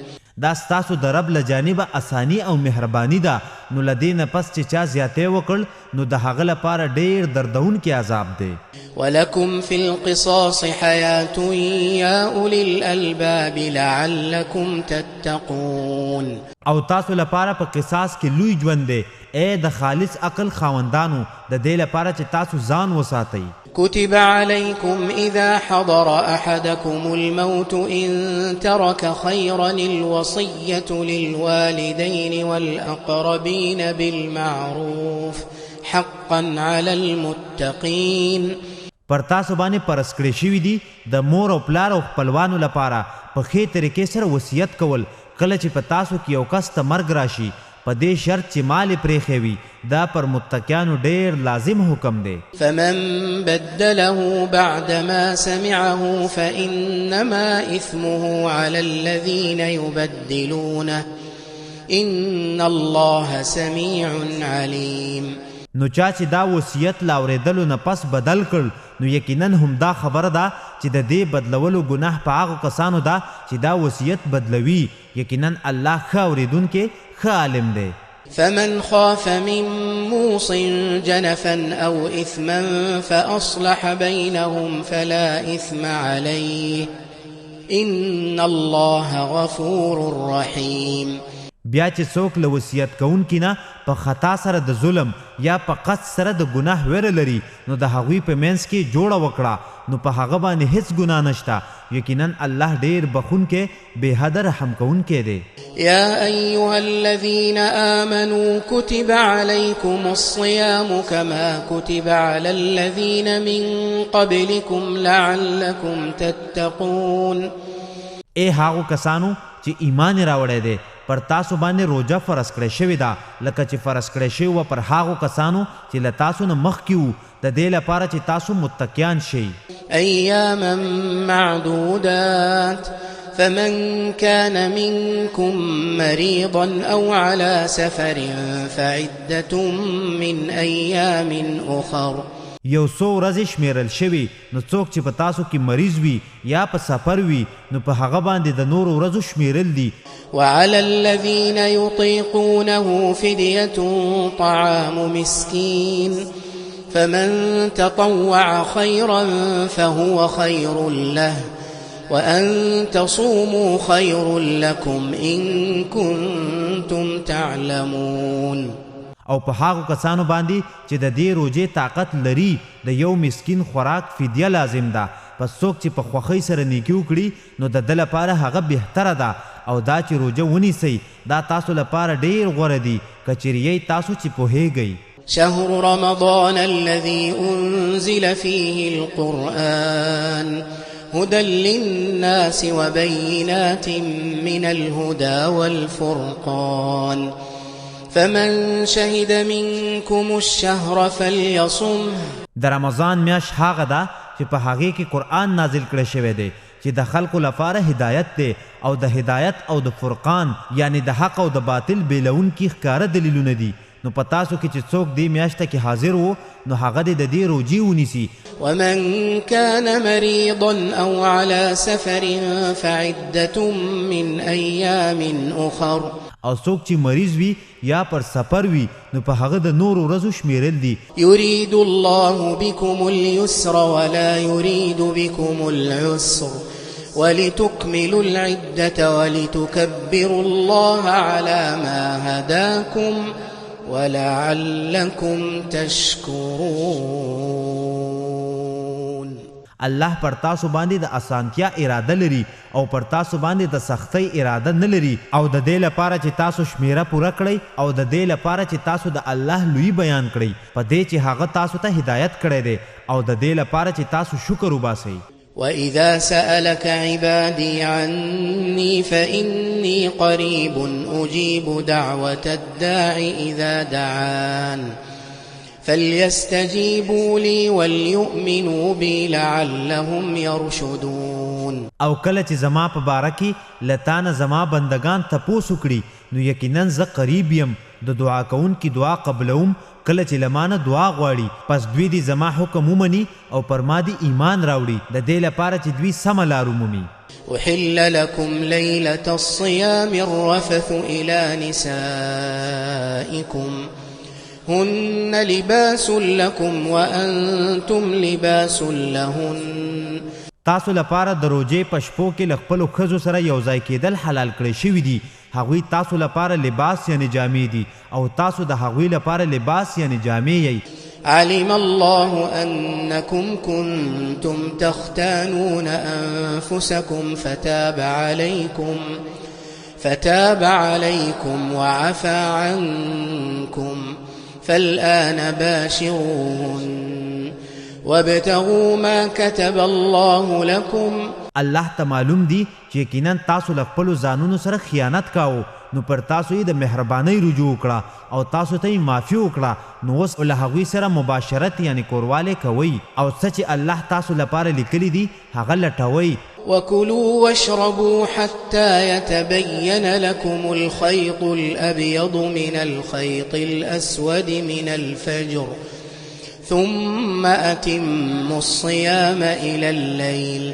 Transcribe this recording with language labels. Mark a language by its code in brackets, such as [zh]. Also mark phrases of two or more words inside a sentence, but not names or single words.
[ps] دا ستاسو د رب له جانبه اسانی او مهرباني ده نو له دې نه پس چې چا زیاتی وکړ نو د هغه لپاره ډېر دردونکی عذاب دی. [ar] ولكم في القصاص حياة يا أولي الألباب لعلكم تتقون. [ps] او تاسو لپاره په قصاص کې لوی ژوند دی اے د خالص عقل خاوندانو د دې لپاره چې تاسو ځان وساتئ. [ar] كتب عليكم إذا حضر أحدكم الموت إن ترك خيرا الوصية للوالدين والأقربين بالمعروف حقا على المتقين. [ps] پر تاسو باندې پرس کړی شوي دي د مور او پلار او خپلوانو لپاره په ښې طریقې سره وصیت کول کله چې په تاسو کې یو کس ته مرګ راشي په دې شرط چې مال پرېښی وي دا پر متقیانو ډېر لازم حکم دی. [ar] فمن بدله بعد ما سمعه فإنما إثمه على الذين يبدلونه إن الله سميع عليم. [ps] نو چا چې دا وصیت لا اورېدلو نه پس بدل کړ نو یقینا هم دا خبره ده چې د دې بدلولو ګناه په هغو کسانو ده چې دا وصیت بدلوي یقینا الله ښه اورېدونکی ښه عالم دی. [ar] فمن خاف من موص جنفا أو إثما فأصلح بينهم فلا إثم عليه إن الله غفور رحيم. [ps] بیا چې څوک له وصیت کوونکي نه په خطا سره د ظلم یا په قصد سره د ګناه ویره لري نو د هغوی په منځ کې جوړه وکړه نو په هغه باندې هیڅ ګناه نشته یقینا الله ډیر بخونکی بے حد رحم کوونکی دی. [ar] يا أيها الذين آمنوا كتب عليكم الصيام كما كتب على الذين من قبلكم لعلكم تتقون. [ps] اے هاغو کسانو چې ایمان راوړی دی پر تاسو باندې روزه فرض کړی شوې ده لکه چې فرض کړی شوی و پر هاغو کسانو چې له تاسو نه مخکې وو د دې لپاره چې تاسو متقیان شئ. [ar] أياما معدودات فمن كان منكم مريضا أو على سفر فعدة من أيام أخر. [ps] یو څو ورځې شمیرل شوي نو څوک چې په تاسو کې مریض وي یا په سفر وي نو په هغه باندې د نورو ورځو شمیرل دي. وعلى الذين يطيقونه فدية طعام مسكين فمن تطوع خيرا فهو خير له وأن تصوموا خير لكم إن كنتم تعلمون. او په هغو کسانو باندې چې د دې روجې طاقت لري د یو مسکین خوراک فدیه لازم ده. پس څوک چې په خوښۍ سره نیکي وکړي نو د ده لپاره هغه بهتره ده. او دا چې روجه ونیسئ دا تاسو لپاره ډیر غوره دي که چیرې تاسو چې پوهیږئ. [ar] شهر رمضان الذي أنزل فيه القرآن هدى للناس وبينات من الهدى والفرقان فمن شهد منكم الشهر فليصمه. [ps] د رمضان میاشت هغه ده چې په هغې کې قرآن نازل کړی شوی دی چې د خلکو لپاره هدایت دی او د هدایت او د فرقان یعنی د حق او د باطل بیلونکي ښکاره دلیلونه دي. نو په تاسو کې چې څوک دې میاشته کې حاضر وو نو هغه دې د دې روجې ونیسي. [ar] ومن كان مريضا أو على سفر فعدة من أيام أخر. [ps] او څوک چې مریض وي یا پر سفر وي نو په هغه د نورو ورځو شمیرل دي. [ar] يريد الله بكم اليسر ولا يريد بكم العسر ولتكملوا العدة ولتكبروا الله على ما هداكم ولعلكم تشكرون. [ps] الله پر تاسو باندې د اسانتیا اراده لري او پر تاسو باندې د سختۍ اراده نه لري. او د دې لپاره چې تاسو شمیره پوره کړئ او د دې لپاره چې تاسو د الله لوی بیان کړئ په دې چې هغه تاسو ته هدایت کړی دی او د دې لپاره چې تاسو شکر وباسئ. [ar] وإذا سألك عبادي عني فإني قريب أجيب دعوة الداع إذا دعان فليستجيبوا لي وليؤمنوا بي لعلهم يرشدون. [ps] او کله چې زما په باره کې لتانه زما بندگان تپوس وکړي نو یقینا زه قریب یم د دعا کوونکي دعا قبلوم کله چې لمانه دعا غواړي. پس دوی دې زما حکم ومني او پر ما دې ایمان راوړي د دې لپاره چې دوی سمه لار ومومي. [ar] أحل لكم ليلة الصيام الرفث إلى نسائكم هن لباس لكم وأنتم لباس لهن. [ps] تاسو لپاره د روجې په شپو کې له خپلو ښځو سره یو ځای کېدل حلال کړی شوي دي. هغوی تاسو لپاره لباس یعنی جامې دي او تاسو د هغوی لپاره لباس یعنی جامې یئ. [ar] علم الله أنكم كنتم تختانون أنفسكم فتاب عليكم وعفى عنكم فالآن باشروهن وابتغوا ما كتب الله لكم. [ps] الله ته معلوم دي چې یقینا تاسو له خپلو ځانونو سره خیانت کاوه نو پر تاسو یې د مهربانۍ رجوع وکړه او تاسو ته یې معافي وکړه نو اوس له هغوی سره مباشرت یعنی کوروالی کوئ او څه چې الله تاسو لپاره لیکلي دي هغه لټوئ. [ar] وكلوا واشربوا حتى يتبين لكم الخيط الأبيض من الخيط الأسود من الفجر ثم أتموا الصيام إلى الليل.